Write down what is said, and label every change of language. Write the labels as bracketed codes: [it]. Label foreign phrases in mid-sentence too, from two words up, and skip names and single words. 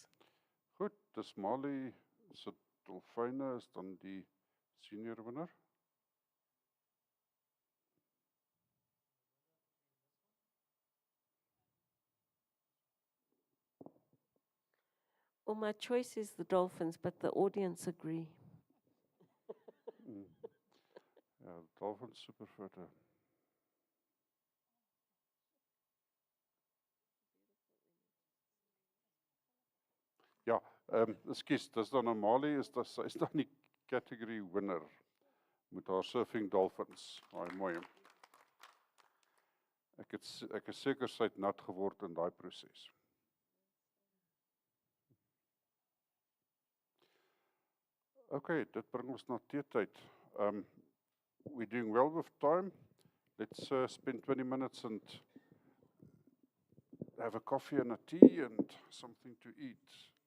[af] Goed, dis Molly se dolfyne is dan die [en] senior winner. Well, my choice is the dolphins, but the audience agree. [af] Ja, dolphins super foto. Ja, ekskuus, dis dan Molly is dan die [en] category winner [af] met haar [en] surfing dolphins. [af] Baie mooi. Ek is seker sy het nat geword in daai proses. Okay, dit bring ons na teetyd. [en] We're doing well with time. Let's spend 20 minutes and have a coffee and a tea and something to eat.